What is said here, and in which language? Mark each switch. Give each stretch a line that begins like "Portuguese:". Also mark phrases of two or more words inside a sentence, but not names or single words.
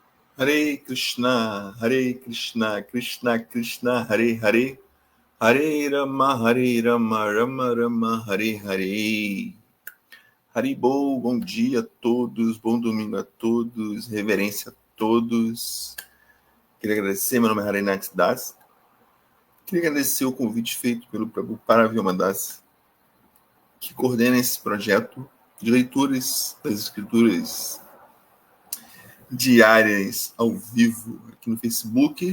Sanskrit: हरे कृष्ण कृष्ण कृष्ण हरे हरे हरे राम राम राम हरे हरे.
Portuguese: Haribol, bom dia a todos, bom domingo a todos, reverência a todos. Queria agradecer, meu nome é Harinat Das. Queria agradecer o convite feito pelo Prabhupada Vyomadas, que coordena esse projeto de leituras das escrituras diárias ao vivo aqui no Facebook.